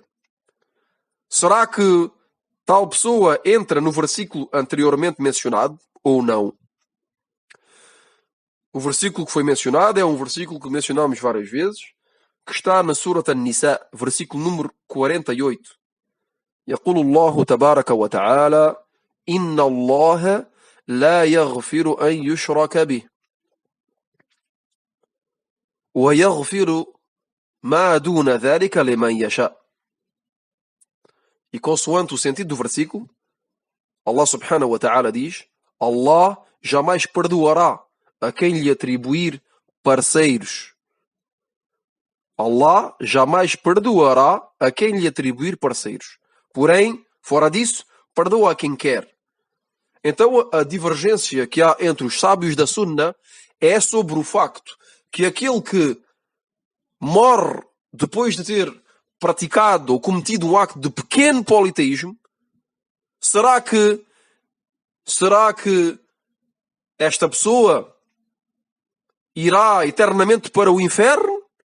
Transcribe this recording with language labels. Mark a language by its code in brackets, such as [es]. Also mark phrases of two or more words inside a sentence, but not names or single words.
[pt] Será que tal pessoa entra no versículo anteriormente mencionado ou não? O versículo que foi mencionado é um versículo que mencionamos várias vezes, que está na Surat An-Nisa, versículo número 48. [ar] يقول الله تبارك وتعالى إن الله لا يغفر أن يشرك به ويغفر ما دون ذلك لمن يشاء. [pt] E consoante o sentido do versículo, [ar] الله سبحانه وتعالى [pt] diz: Allah jamais perdoará a quem lhe atribuir parceiros. Allah jamais perdoará a quem lhe atribuir parceiros. Porém, fora disso, perdoa a quem quer. Então a divergência que há entre os sábios da Sunna é sobre o facto que aquele que morre depois de ter praticado ou cometido um acto de pequeno politeísmo, será que esta pessoa irá eternamente para o inferno?